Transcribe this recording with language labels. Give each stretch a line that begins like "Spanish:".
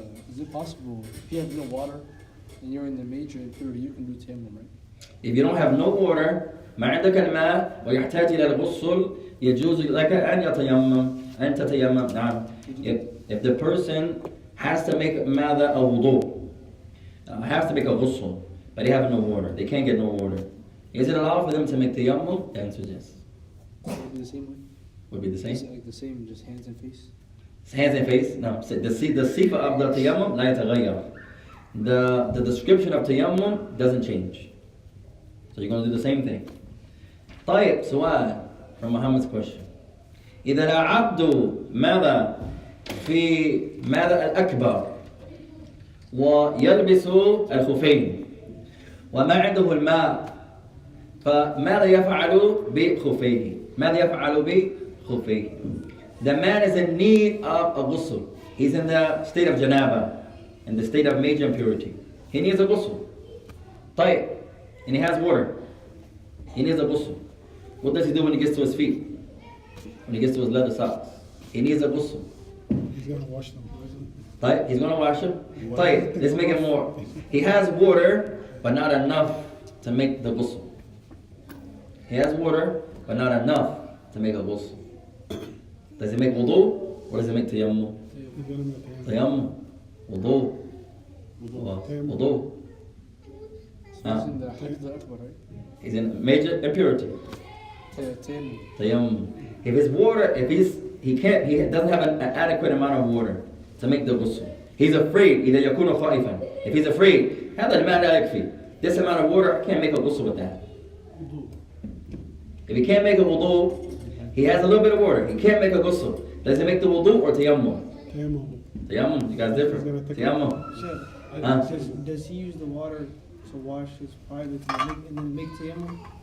English: Is it possible, if you have no water and you're in the major impurity, you can do tayammum, right? If you don't have no water,
Arabic: ما عندك الماء ويحتاج إلى الغسل, يجوز لك أن يتيمم. أن تتيمم.
English: نعم. If the person has to make ماذا a wudu, have to make a ghusl, but they have no water. They can't get no water. Is it allowed for them to make tayammum? The answer is yes. Would it be the same way? Would be the Is same. it like the same, just hands and face? Hands and face? No. So the sifa of the tayammum,
Arabic: لا يتغير.
English: The description of tayammum doesn't change. So you're going to do the same thing.
Arabic: طيب سؤال
English: from Muhammad's question.
Arabic: إذا العبد ماذا في ماذا الأكبر ويلبس الخفين وما عنده الماء فماذا يفعل بخفيه؟ ماذا يفعل بخفيه؟
English: The man is in need of a ghusl. He's in the state of janaba, in the state of major impurity. He needs a ghusl. طيب, and he has water. He needs a ghusl. What does he do when he gets to his feet? When he gets to his leather socks? He needs a ghusl. He's going to wash them. طيب, he's going to wash them. طيب, let's make it more. He has water, but not enough to make the ghusl. He has water, but not enough to make a ghusl. Does he make wudu or does he make tayammum? He's going to make Tayammum. Wudu. Wudu. So he's in the Hadith al-Akbar, right? He's in major impurity. Tayammum. Tayammum. If his water, he doesn't have an adequate amount of water to make the ghusl. He's afraid.
Arabic: إذا يكون خائفا.
English: If he's afraid,
Arabic: هذا الماء لا يكفي.
English: This amount of water, I can't make a ghusl with that. If he can't make a wudu, he has a little bit of water. He can't make a ghusl. Does he make the wudu or tayammum? tayammum. Tayammum. You guys different. Tayammum. Sheikh, does he use the water to wash his private and then make tayammum?